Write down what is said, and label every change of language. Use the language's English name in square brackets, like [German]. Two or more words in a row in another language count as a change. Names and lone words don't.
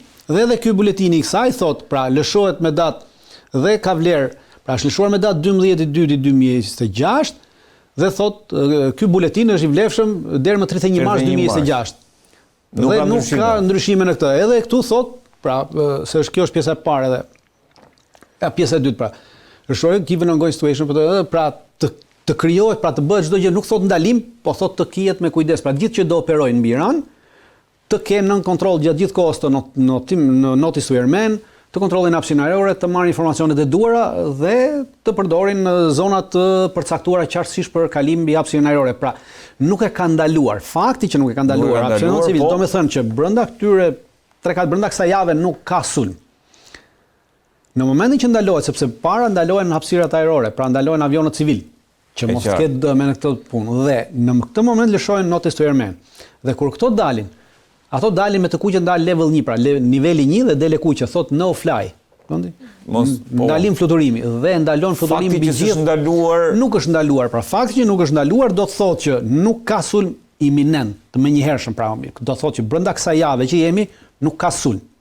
[Albanian] Dhe edhe ky buletini i kësaj thotë, pra lëshohet me datë dhe ka vlerë, pra është lëshuar me datë 12/2/2026 dhe thotë ky buletin është i vlefshëm deri më 31 mars 2026. Dhe nuk ka ndryshime në këtë. Edhe këtu thot, pra, se kjo është pjesa e parë edhe. Pjesa e dytë, pra. [English] Restoring given ongoing situation, [Albanian] pra të krijohet, pra të bëhet çdo gjë, nuk thot ndalim, po thot të kihet me kujdes. Pra gjithë që do operojnë mbi Iran, të kenë nën kontroll gjatë gjithë kohës të [English] notice to airmen, [Albanian] të kontrollin hapësirën ajrore, të marrin informacionet e duhura dhe të përdorin në zona të përcaktuara qartësisht për kalim mbi hapësirën ajrore. Pra, nuk e ka ndaluar. Fakti që nuk e ka ndaluar hapësirën civil, do të thënë që brenda këtyre 3-4 brenda kësaj jave nuk ka sulm. Në momentin që ndalohet, sepse para ndalohen hapësirat ajrore, pra ndalohen avionët civil, që mos ketë dëme në këtë punë, dhe në këtë moment lëshohen [English] notice to airmen. [Albanian] Dhe kur këto dalin, ato dalin me të kuqe ndal level 1, pra niveli 1 dhe del e kuqe, thot [English] no fly. [Albanian] Ndalim fluturimi dhe ndalon fluturimi mbi gjithë. Nuk është ndaluar, pra fakti që nuk është ndaluar do të thotë që nuk ka sulm iminent, të menjëhershëm, pra do të thotë që brenda kësaj jave që jemi nuk ka sulm.